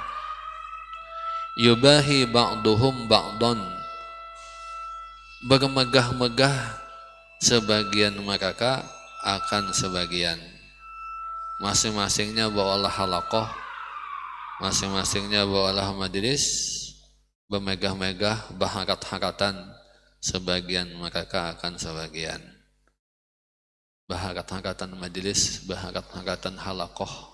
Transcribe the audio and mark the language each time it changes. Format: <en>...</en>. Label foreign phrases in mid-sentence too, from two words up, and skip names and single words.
<ar>يباهي بعضهم بعضا,</ar> <id>bermegah-megah sebagian mereka akan sebagian. Masing-masingnya bawalah halakoh, masing-masingnya bawalah majelis, bermegah-megah baharat-haratan sebagian mereka akan sebagian.</id> <bjn>Baharat-haratan majelis, baharat-haratan halakoh.</bjn>